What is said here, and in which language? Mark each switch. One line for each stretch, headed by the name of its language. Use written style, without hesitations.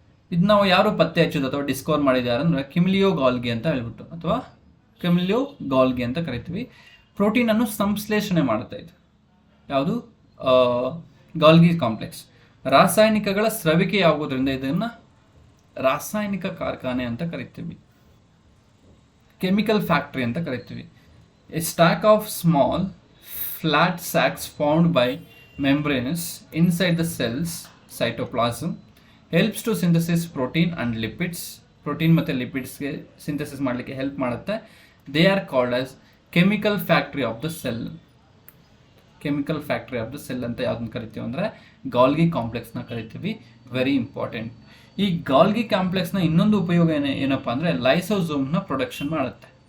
Kannada: ಇದು ನಾವು ಯಾರು ಪತ್ತೆ ಹಚ್ಚೋದು ಅಥವಾ ಡಿಸ್ಕವರ್ ಮಾಡಿದ್ದಾರೆ ಅಂದರೆ ಕಿಮಿಲಿಯೋ ಗಾಲ್ಗಿ ಅಂತ ಹೇಳ್ಬಿಟ್ಟು, ಅಥವಾ ಕಿಮಿಲಿಯೋ ಗಾಲ್ಗಿ ಅಂತ ಕರಿತೀವಿ. ಪ್ರೋಟೀನನ್ನು ಸಂಶ್ಲೇಷಣೆ ಮಾಡುತ್ತೆ ಇದು. ಯಾವುದು? Golgi complex. ರಾಸಾಯನಿಕಗಳ ಸ್ರವಿಕೆಯಾಗುವುದರಿಂದ ಇದನ್ನು ರಾಸಾಯನಿಕ ಕಾರ್ಖಾನೆ ಅಂತ ಕರಿತೀವಿ, ಕೆಮಿಕಲ್ ಫ್ಯಾಕ್ಟರಿ ಅಂತ ಕರಿತೀವಿ.
English: A stack of small flat sacs found by membranous inside the cells cytoplasm helps to synthesis protein and lipids.
Kannada: Protein ಮತ್ತು ಲಿಪಿಡ್ಸ್ಗೆ ಸಿಂಥಸಿಸ್ ಮಾಡಲಿಕ್ಕೆ ಹೆಲ್ಪ್ ಮಾಡುತ್ತೆ.
English: They are called as chemical factory of the cell.
Kannada: Chemical factory of the cell ಅಂತ ಯಾವ್ದನ್ನ ಕರಿತೀವಿ ಅಂದರೆ Golgi ಕಾಂಪ್ಲೆಕ್ಸ್ನ ಕರಿತೀವಿ. Very important. ಈ Golgi ಕಾಂಪ್ಲೆಕ್ಸ್ನ ಇನ್ನೊಂದು ಉಪಯೋಗ ಏನಪ್ಪ ಅಂದರೆ ಲೈಸೋಸೋಮ್ನ ಪ್ರೊಡಕ್ಷನ್ ಮಾಡುತ್ತೆ.